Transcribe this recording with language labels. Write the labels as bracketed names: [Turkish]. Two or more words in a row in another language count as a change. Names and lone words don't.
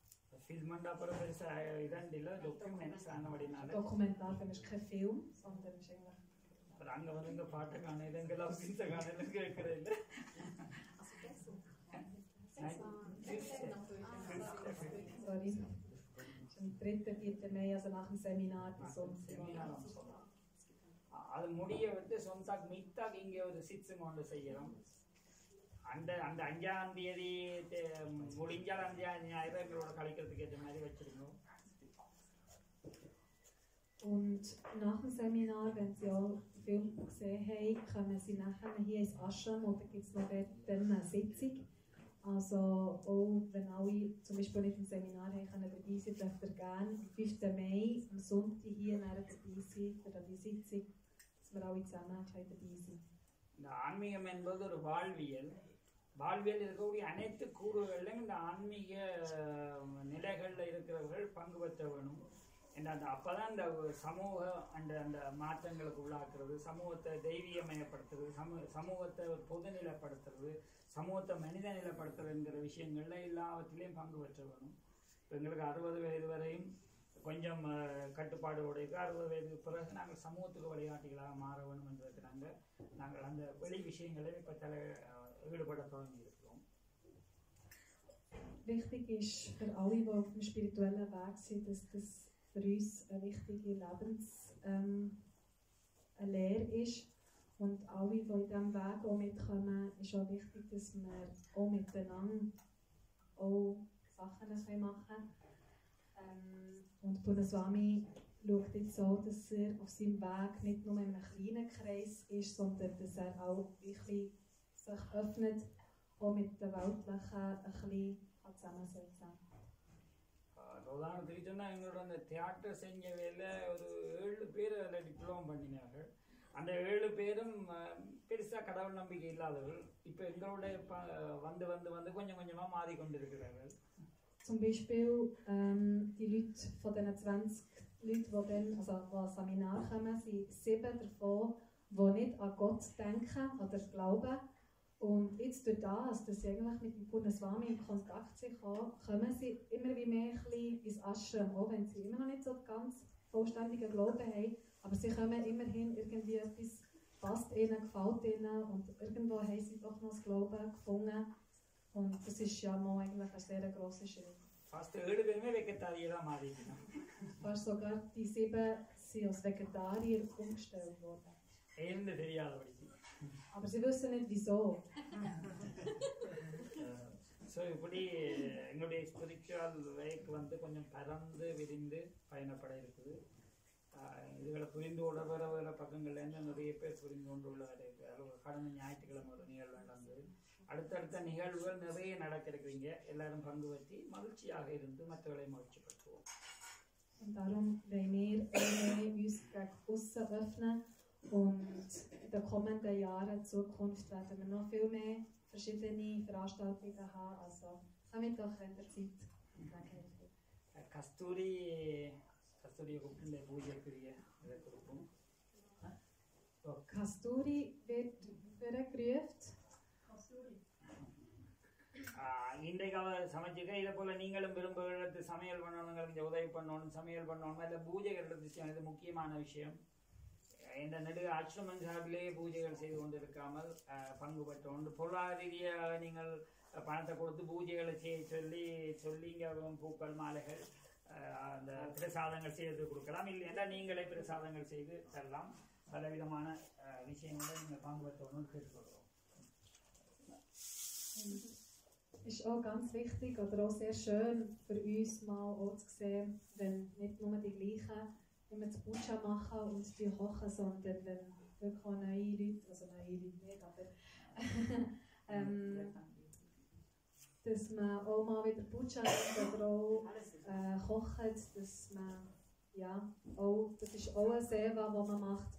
[German] Dokumentarfilm ist kein Film, sondern ist eigentlich... Sorry. Am 3., 4. Mai, also nach dem Seminar bis Sonntag. [Tamil] அது முடிய வந்து சொந்தக் மித்தாக் இங்கே ஒரு சிட்ஸும் ஒன்று செய்யணும். அந்த 5ஆம் தேதி முடிஞ்சால் 5 ஞாயிறு எங்களோட கழிக்கிறதுக்கு ஏற்ற மாதிரி வச்சிருக்கோம். [German] Und nach dem Seminar, wenn Sie auch den Film gesehen haben, kommen Sie nachher hier ins Ashram oder gibt es noch dort eine Sitzung. Also auch wenn alle zum Beispiel nicht im Seminar haben, können dabei sein, dürft ihr gerne am 5. Mai am Sonntag hier dabei sein für die Sitzung, dass wir alle zusammen dabei sind. [Tamil] இந்த ஆன்மீகம் என்பது ஒரு வாழ்வியல். வாழ்வியல் இருக்கக்கூடிய அனைத்து கூறுகளிலும் இந்த ஆன்மீக நிலைகளில் இருக்கிறவர்கள் பங்கு பெற்ற வேணும். அப்பதான் இந்த சமூக அந்த மாற்றங்களுக்கு உள்ளாக்குறது, சமூகத்தை தெய்வீகமயப்படுத்துறது, சமூகத்தை ஒரு பொதுநிலைப்படுத்துறது, சமூகத்தை மனித நிலைப்படுத்துறதுங்கிற விஷயங்கள்ல எல்லாவற்றிலையும் பங்கு பெற்ற வேணும். இப்போ எங்களுக்கு 60 வயது வரையும் கொஞ்சம் கட்டுப்பாடோடு இருக்கு. 60 வயதுக்கு பிறகு நாங்கள் சமூகத்துக்கு வழிகாட்டிகளாக மாற வேணும் என்பதற்கு நாங்கள் அந்த வெளி விஷயங்களை இப்போ ஈடுபட தொடங்கி இருக்கிறோம். [German] Wichtig ist für alle, die auf dem spirituellen Weg sind, dass das für uns eine wichtige Lebenslehre ist. Und alle, die in diesem Weg auch mitkommen, ist auch wichtig, dass wir auch miteinander auch Sachen machen können. Und Purnaswamy schaut jetzt so, dass er auf seinem Weg nicht nur in einem kleinen Kreis ist, sondern dass er auch wirklich sich öffnet, auch mit den Weltlichen ein bisschen zusammensetzen. [Tamil] உதாரணத்துக்கு சொன்னால் எங்களோட அந்த தியேட்டர் செஞ்ச வேலை ஒரு 7 பேர் அதில் டிப்ளமோ பண்ணினார்கள். அந்த 7 பேரும் பெருசா கடவுள் நம்பிக்கை இல்லாதவர்கள். இப்போ எங்களோட வந்து வந்து வந்து கொஞ்சம் கொஞ்சமா மாறிக்கொண்டிருக்கிறார்கள். [German] Zum Beispiel die Leute von diesen 20 Leuten, die dann, also die ans Seminar kommen, sind 7 davon, die nicht an Gott denken oder glauben. Und jetzt durch das, dass sie eigentlich mit dem Purnaswami in Kontakt sind, kommen sie immer wie mehr ein bisschen ins Ashram, auch wenn sie immer noch nicht so ganz vollständigen Glauben haben. Aber sie kommen immerhin irgendwie etwas, passt ihnen, gefällt ihnen und irgendwo haben sie doch noch das Glauben gefunden. Und das ist ja mal eigentlich ein sehr grosser Schritt. [Tamil] Fast 7 பேருமே வெக்கத்தாரியரா மாறிட்டாங்க. [German] Fast sogar die 7 sind als Vegetarier umgestellt worden. [Tamil] ஏன்னு தெரியாதபடிக்கு. [German] Aber sie wissen nicht wieso. [Tamil] ஸோ இப்படி எங்களுடைய [English] spiritual way [Tamil] வந்து கொஞ்சம் பறந்து விரிந்து பயணப்பட இருக்குது. இதுகளை புரிந்து கொள்ள வேறு வேறு பக்கங்கள்லேருந்து நிறைய பேர் புரிந்து கொண்டு உள்ளதாக இருக்குது. கடந்த ஞாயிற்றுக்கிழமை ஒரு நிகழ்வு நடந்தது. அடுத்தடுத்த நிகழ்வுகள் நிறைய நடக்க இருக்கிறீங்க. எல்லாரும் பங்கு பற்றி மகிழ்ச்சியாக இருந்து மற்றவர்களை மகிழ்ச்சிப்படுத்துவோம். [German] Und darum wollen wir uns gegen aussen öffnen und in den kommenden Jahren in Zukunft werden wir noch viel mehr verschiedene Veranstaltungen haben. Also kommt doch, wenn ihr Zeit habt. [Tamil] கஸ்தூரியை கூப்பிட்டு இந்த பூஜைக்குரிய இதை கொடுப்போம். [German] Kasturi wird gerufen. [Tamil] இன்றைக்கு அவர் சமைச்சிக்க இதை போல் நீங்களும் விரும்புகிறது சமையல் பண்ணணுங்க, இந்த உதவி பண்ணணும், சமையல் பண்ணணும், இல்லை பூஜைகள் விஷயம். இது முக்கியமான விஷயம். இந்த நெடு ஆசிரமம் சார்பிலே பூஜைகள் செய்து கொண்டு இருக்காமல் பங்கு பெற்றோம். பொருளாதார ரீதியாக நீங்கள் பணத்தை கொடுத்து பூஜைகளை செய்ய சொல்லி இங்கே பூக்கள் மாலைகள் அந்த பிரசாதங்கள் செய்து கொடுக்கலாம். இல்லைன்னா நீங்களே பிரசாதங்கள் செய்து தரலாம். பலவிதமான விஷயங்களை நீங்கள் பங்கு பெற்றோன்னு கேட்டுக்கொள்கிறோம். [German] Ist auch ganz wichtig oder auch sehr schön für uns mal auch zu sehen, wenn nicht nur die gleichen immer das Bucha machen und die kochen, sondern wenn wirklich auch neue Leute, also neue Leute nicht, aber dass man auch mal wieder Bucha nimmt oder auch kocht, dass man, ja, auch, das ist auch ein Seva, das man macht.